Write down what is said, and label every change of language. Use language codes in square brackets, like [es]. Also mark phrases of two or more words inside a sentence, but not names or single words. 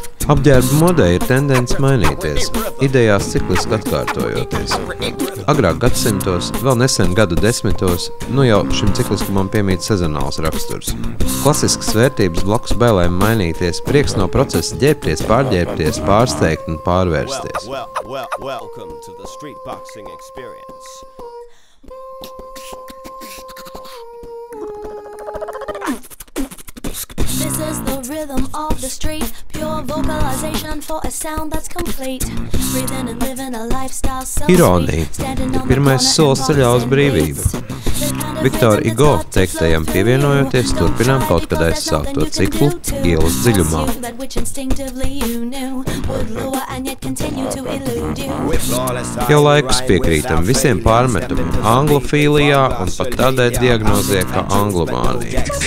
[lv] Apģērba modē ir tendence mainīties, idejās cikliski atkārtojoties. Agrāk gadsimtos, vēl nesen gadu desmitos, nu jau šim cikliskumam piemīt sezonāls raksturs. Klasiskas vērtības blakus bailēm mainīties, prieks no procesa ģērbties, pārģērbties, pārsteigt un pārvērsties. [en] Welcome to the street boxing experience. This is the rhythm of the street, pure vocalization for a sound that's complete. Breathing and living a lifestyle so [lv] Ironija ir pirmais solis ceļā uz brīvību. Viktora Hugo teiktajam pievienojoties, turpinām kaut kad aizsākto ciklu Ielas dziļumā. Jau laikus piekrītam visiem pārmetumiem anglofīlijā un pat tādai diagnozē kā anglomānija.